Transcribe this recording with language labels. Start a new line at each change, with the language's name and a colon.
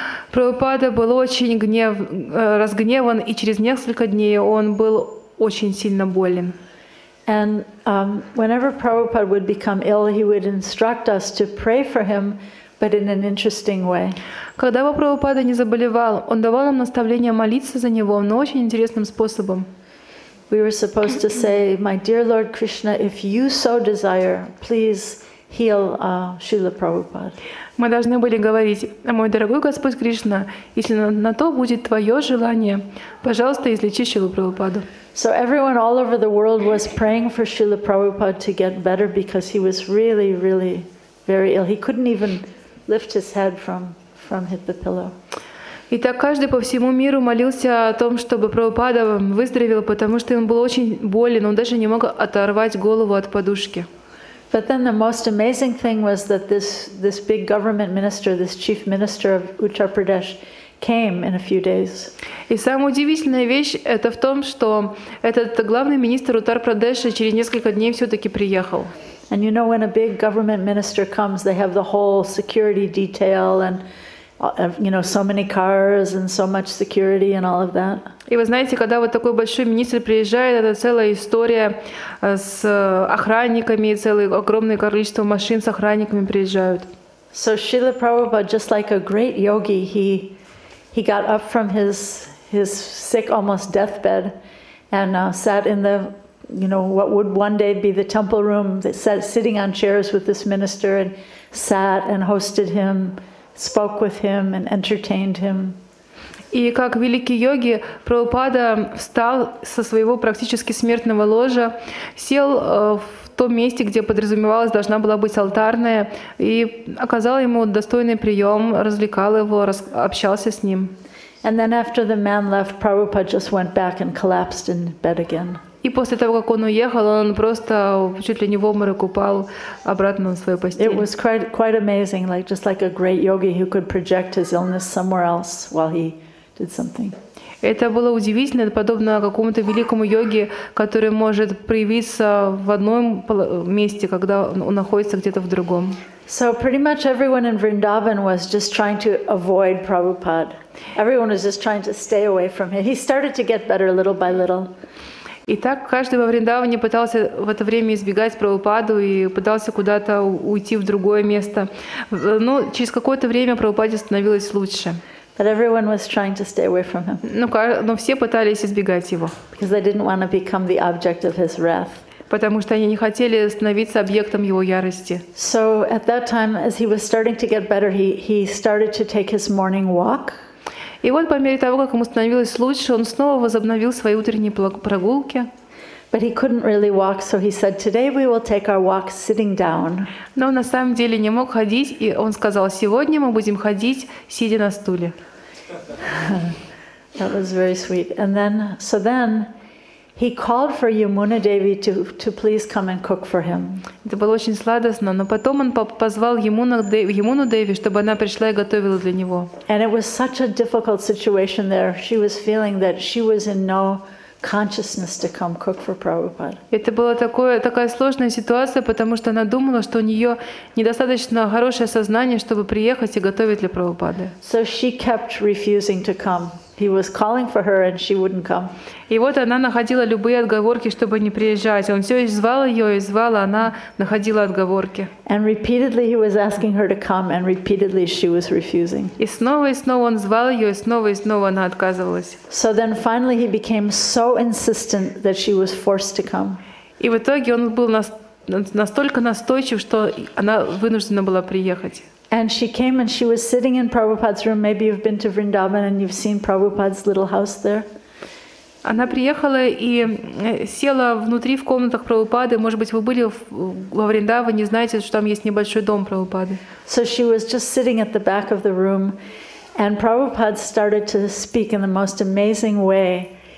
Russian: Прабхупада был очень разгневан, и через несколько дней он был очень сильно болен.
English: And whenever Prabhupada would become ill, he would instruct us to pray for him, but in an interesting way.
Russian: Когда бы Прабхупада не заболевал, он давал нам наставление молиться за него, но очень интересным способом.
English: We were supposed to say, "My dear Lord Krishna, if you so desire, please heal Шрила Прабхупада."
Russian: Мы должны были говорить: «Мой дорогой Господь Кришна, если на то будет Твое желание, пожалуйста, излечи Шрилу Прабхупаду».
English: So everyone all over the world was praying for Srila Prabhupada to get better because he was really very ill. He couldn't even lift his head from the pillow.
Russian: И так каждый по всему миру молился о том, чтобы Прабхупада выздоровел, потому что он был очень болен, он даже не мог оторвать голову от подушки.
English: But then the most amazing thing was that this big government minister, this chief minister of Uttar Pradesh, came in a few days.
Russian: И самая удивительная вещь это в том, что этот главный министр Уттар-Прадеша через несколько дней все-таки приехал.
English: And you know, when a big government minister comes, they have the whole security detail and you know, so many cars and so much security and all of that.
Russian: И вы знаете, когда вот такой большой министр приезжает, это целая история с охранниками, целое огромное количество машин с охранниками приезжают.
English: So Srila Prabhupada, just like a great yogi, he got up from his sick, almost deathbed, and sat in the, you know, what would one day be the temple room, sitting on chairs with this minister, and sat and hosted him, spoke with him and entertained him.
Russian: И как великий йоги, Прабхупада встал со своего практически смертного ложа, сел в том месте, где подразумевалось, должна была быть алтарная, и оказал ему достойный прием, развлекал его, общался с ним.
English: And then after the man left, Prabhupada just went back and collapsed in bed again.
Russian: И после того, как он уехал, он просто чуть ли не в обморок упал обратно на свою постель.
English: It was quite amazing, just like a great yogi who could project his illness somewhere else while he did something.
Russian: Это было удивительно, это подобно какому-то великому йоге, который может проявиться в одном месте, когда он находится где-то в другом.
English: So pretty much everyone in Vrindavan was just trying to avoid Prabhupada. Everyone was just trying to stay away from him. He started to get better little by little.
Russian: И так каждый во Вриндаване пытался в это время избегать Прабхупаду и пытался куда-то уйти в другое место. Но через какое-то время Прабхупаде становилось лучше.
English: But everyone was trying to stay away from him.
Russian: Но все пытались избегать его.
English: Because they didn't want to become the object of his wrath.
Russian: Потому что они не хотели становиться объектом его ярости.
English: So at that time, as he was starting to get better, he started to take his morning walk.
Russian: И вот по мере того, как ему становилось лучше, он снова возобновил свои утренние прогулки.
English: But he couldn't really walk, so he said, "Today we will take our walk sitting down."
Russian: Но он на самом деле не мог ходить, и он сказал: "Сегодня мы будем ходить, сидя на стуле."
English: That was very sweet. And then he called for Yamuna Devi to please come and cook for him.
Russian: Это было очень сладостно, но потом он позвал Ямуну Деви, чтобы она пришла и готовила для него.
English: And it was such a difficult situation there. She was feeling that she was in no consciousness to come cook for Prabhupada.
Russian: Это была такая сложная ситуация, потому что она думала, что у нее недостаточно хорошее сознание, чтобы приехать и готовить для Прабхупады.
English: So she kept refusing to come. He was calling for her and she wouldn't come.
Russian: И вот она находила любые отговорки, чтобы не приезжать. Он все звал ее и звал, а она находила отговорки.
English: And repeatedly he was asking her to come, and repeatedly she was refusing.
Russian: И снова он звал ее, и снова она отказывалась.
English: So then finally he became so insistent that she was forced to come.
Russian: И в итоге он был настолько настойчив, что она вынуждена была приехать.
English: And she came and she was sitting in Prabhupada's room. Maybe you've been to Vrindavan and you've seen Prabhupada's little house there.
Russian: Она приехала и села внутри в комнатах Прабхупады. Может быть, вы были во Вриндаване, знаете, что там есть небольшой дом Прабхупады.
English: So she was just sitting at the back of the room, and Prabhupada started to speak in the most amazing way.